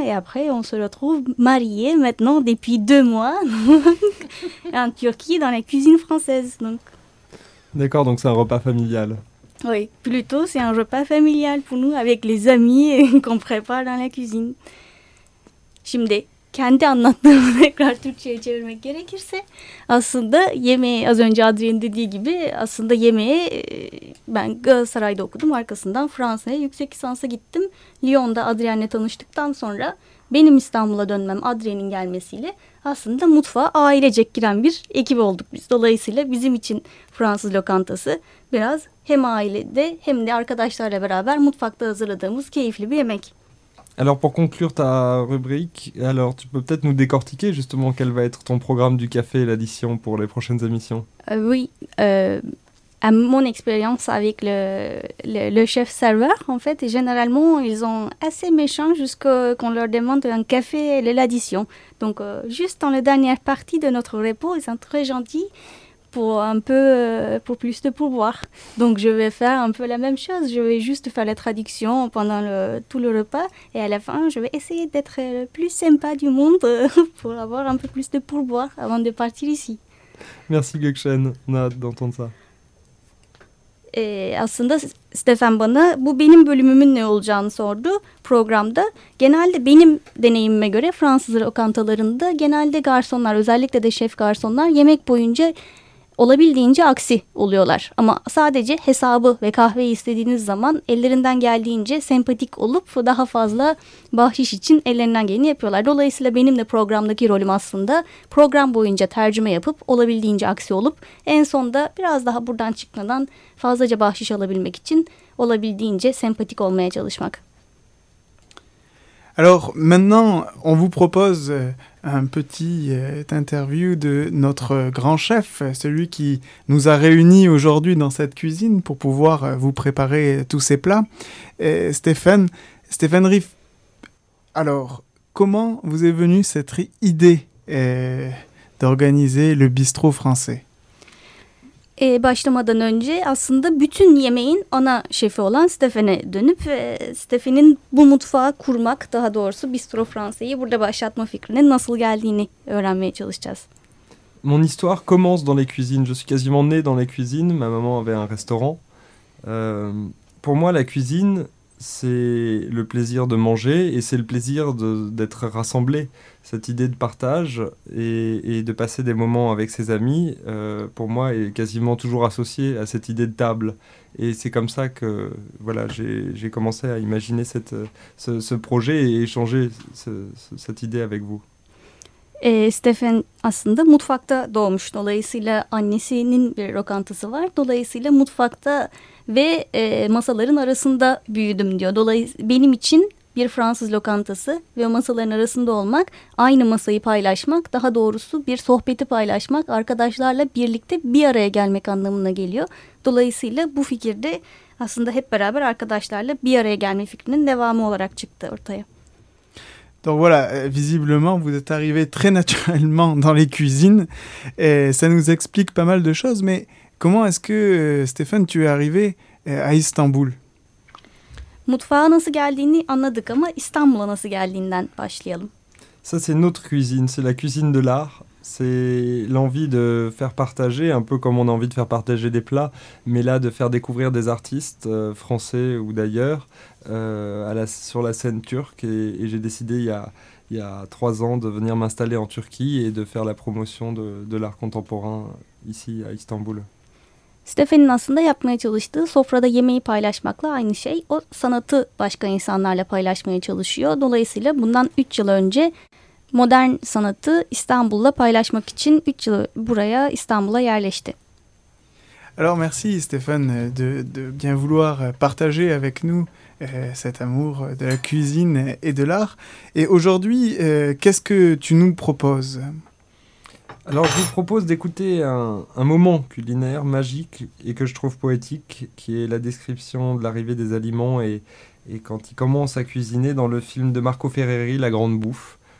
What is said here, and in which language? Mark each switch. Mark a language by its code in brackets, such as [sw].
[fr] Et après, on se retrouve mariés maintenant depuis 2 mois en Turquie dans la cuisine française. Donc. D'accord, donc c'est un repas familial. Oui, plutôt c'est un repas familial pour nous avec les amis qu'on prépare dans la cuisine. [tr] Şimdi kendi anlattığımı tekrar Türkçe'ye çevirmek gerekirse aslında yemeği az önce Adrien dediği gibi aslında yemeği ben Galatasaray'da okudum. Arkasından Fransa'ya yüksek lisansa gittim. Lyon'da Adrien'le tanıştıktan sonra benim İstanbul'a dönmem Adrien'in gelmesiyle aslında mutfağa ailecek giren bir ekip olduk biz. Dolayısıyla bizim için Fransız lokantası biraz hem ailede hem de arkadaşlarla beraber mutfakta hazırladığımız keyifli bir yemek. [fr] Alors pour conclure ta rubrique, alors tu peux peut-être nous décortiquer justement quel va être ton programme du café et l'addition pour les prochaines émissions. Oui, à mon expérience avec le chef serveur, en fait, généralement, ils sont assez méchants jusqu'à ce qu'on leur demande un café et l'addition. Donc, juste dans la dernière partie de notre repos, ils sont très gentils pour un peu pour plus de pourboire. Donc, je vais faire un peu la même chose. Je vais juste faire la traduction pendant tout le repas. Et à la fin, je vais essayer d'être le plus sympa du monde pour avoir un peu plus de pourboire avant de partir ici. Merci, Gökşen. On a hâte d'entendre ça. [tr] aslında Stefan bana bu benim bölümümün ne olacağını sordu programda. Genelde benim deneyimime göre Fransız lokantalarında genelde garsonlar, özellikle de şef garsonlar yemek boyunca olabildiğince aksi oluyorlar. Ama sadece hesabı ve kahveyi istediğiniz zaman ellerinden geldiğince sempatik olup daha fazla bahşiş için ellerinden geleni yapıyorlar. Dolayısıyla benim de programdaki rolüm aslında program boyunca tercüme yapıp olabildiğince aksi olup en sonda biraz daha buradan çıkmadan fazlaca bahşiş alabilmek için olabildiğince sempatik olmaya çalışmak. [fr] Alors maintenant on vous propose un petit interview de notre grand chef, celui qui nous a réunis aujourd'hui dans cette cuisine pour pouvoir vous préparer tous ces plats. Et Stéphane Riff, alors comment vous est venue cette idée d'organiser le bistrot français? [tr] Başlamadan önce aslında bütün yemeğin ana şefi olan Stéphane'e dönüp Stéphane'in bu mutfağı kurmak, daha doğrusu Bistro Fransa'yı burada başlatma fikrinin nasıl geldiğini öğrenmeye çalışacağız. [fr] Mon histoire commence dans les cuisines. Je suis quasiment né dans les cuisines. Ma maman avait un restaurant. Pour moi, la cuisine, c'est le plaisir de manger et c'est le plaisir d'être rassemblé. Cette idée de partage et de passer des moments avec ses amis, pour moi, est quasiment toujours associée à cette idée de table. Et c'est comme ça que voilà, j'ai commencé à imaginer ce projet et échanger cette idée avec vous. [tr] Stéphane, aslında mutfakta doğmuş. Dolayısıyla annesinin bir lokantası var. Dolayısıyla mutfakta ve masaların arasında büyüdüm diyor. Dolayısıyla benim için bir Fransız lokantası ve masaların arasında olmak, aynı masayı paylaşmak, daha doğrusu bir sohbeti paylaşmak, arkadaşlarla birlikte bir araya gelmek anlamına geliyor. Dolayısıyla bu fikir de aslında hep beraber arkadaşlarla bir araya gelme fikrinin devamı olarak çıktı ortaya. [fr] Donc voilà, visiblement, vous êtes arrivé très naturellement dans les cuisines. Et ça nous explique pas mal de choses, mais comment est-ce que, Stéphane, tu es arrivé à Istanbul? [tr] Mutfağa nasıl geldiğini anladık ama İstanbul'a nasıl geldiğinden başlayalım. [fr] Ça c'est notre cuisine, c'est la cuisine de l'art. C'est l'envie de faire partager, un peu comme on a envie de faire partager des plats, mais là de faire découvrir des artistes français ou d'ailleurs sur la scène turque. Et j'ai décidé il y a 3 ans de venir m'installer en Turquie et de faire la promotion de l'art contemporain ici à Istanbul. [tr] Stéphane'in aslında yapmaya çalıştığı sofrada yemeği paylaşmakla aynı şey. O sanatı başka insanlarla paylaşmaya çalışıyor. Dolayısıyla bundan 3 yıl önce modern sanatı İstanbul'la paylaşmak için 3 yıl buraya İstanbul'a yerleşti. [fr] Alors merci Stéphane de bien vouloir partager avec nous cet amour de la cuisine et de l'art. Et aujourd'hui, qu'est-ce que tu nous proposes? Alors je vous propose d'écouter un moment culinaire magique et que je trouve poétique, qui est la description de l'arrivée des aliments et quand ils commencent à cuisiner dans le film de Marco Ferreri, La Grande Bouffe.